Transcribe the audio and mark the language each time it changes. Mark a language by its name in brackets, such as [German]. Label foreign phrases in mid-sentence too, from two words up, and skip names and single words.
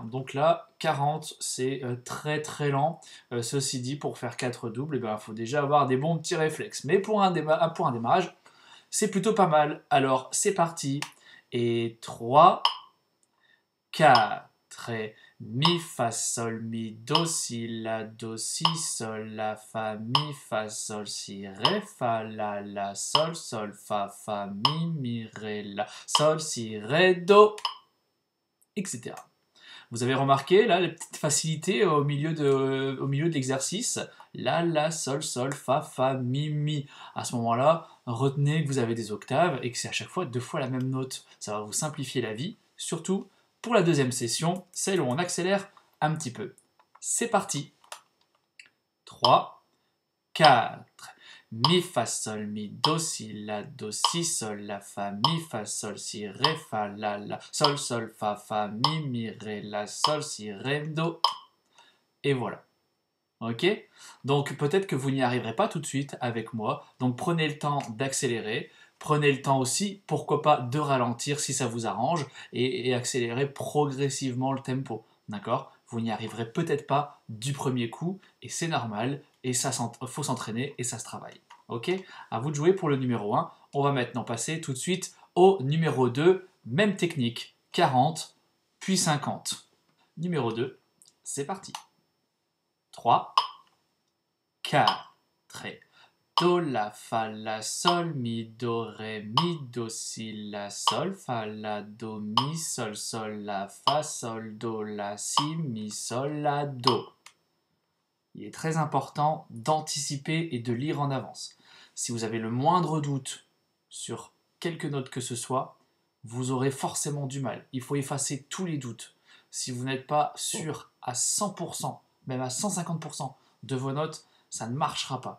[French] Donc là, 40, c'est très très lent. Ceci dit, pour faire 4 doubles, il faut déjà avoir des bons petits réflexes. Mais pour un démarrage, c'est plutôt pas mal. Alors, c'est parti. Et 3, 4, et mi, fa, sol, mi, do, si, la, do, si, sol, la, fa, mi, fa, sol, si, ré, fa, la, sol, sol, fa, mi, ré, la, sol, si, ré, do, etc. Vous avez remarqué là les petites facilités au milieu de l'exercice. La, sol, sol, fa, mi, mi. À ce moment-là, retenez que vous avez des octaves et que c'est à chaque fois deux fois la même note. Ça va vous simplifier la vie, surtout pour la deuxième session, celle où on accélère un petit peu. C'est parti. 3, 4. Mi, fa, sol, mi, do, si, la, do, si, sol, la, fa, mi, fa, sol, si, ré, fa, la, sol, sol, fa, mi, ré, la, sol, si, ré, do. Et voilà. Ok? Donc peut-être que vous n'y arriverez pas tout de suite avec moi. Donc prenez le temps d'accélérer. Prenez le temps aussi, pourquoi pas, de ralentir si ça vous arrange et accélérer progressivement le tempo. D'accord? Vous n'y arriverez peut-être pas du premier coup et c'est normal et ça faut s'entraîner et ça se travaille. Ok? À vous de jouer pour le numéro 1. On va maintenant passer tout de suite au numéro 2. Même technique. 40 puis 50. Numéro 2, c'est parti. 3, 4, et do, la, fa, la, sol, mi, do, ré, mi, do, si, la, sol, fa, la, do, mi, sol, sol, la, fa, sol, do, la, si, mi, sol, la, do. Il est très important d'anticiper et de lire en avance. Si vous avez le moindre doute sur quelque note que ce soit, vous aurez forcément du mal. Il faut effacer tous les doutes. Si vous n'êtes pas sûr à 100%, même à 150% de vos notes, ça ne marchera pas.